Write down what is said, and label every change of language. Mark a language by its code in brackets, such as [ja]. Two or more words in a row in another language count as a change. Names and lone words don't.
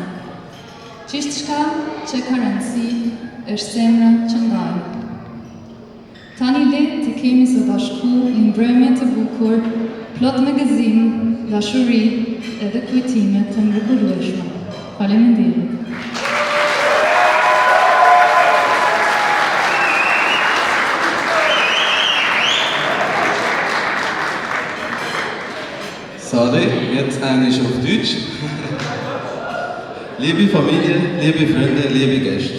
[sq] Gjithçka që ka rëndësi është zemra që ndajmë. Tani le të kemi së bashku një mbrëmje të bukur, plot me gëzim, dashuri edhe kujtime të mrekullueshme. Faleminderit. [de] Sorry, jetzt eigentlich auf Deutsch. Liebe Familie, liebe Freunde, liebe Gäste.